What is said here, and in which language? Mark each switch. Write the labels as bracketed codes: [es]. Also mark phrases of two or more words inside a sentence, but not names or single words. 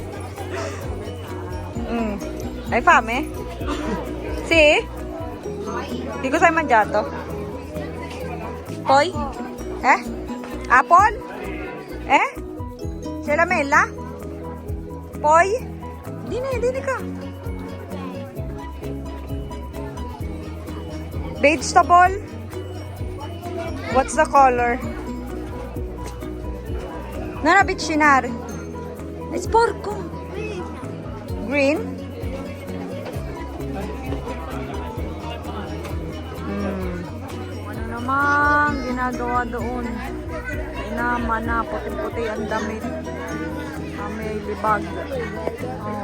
[it] Hai fame? Sì? Di cosa hai mangiato? Poi? Apple? C'è la mela? Poi? [tl] Dini ka. [en] Vegetable? What's the color? [it] Non avvicinare. È sporco. [en] Green? [tl] Ano naman ginagawa doon? Inama na, puti-puti ang damit. May libag. Oh.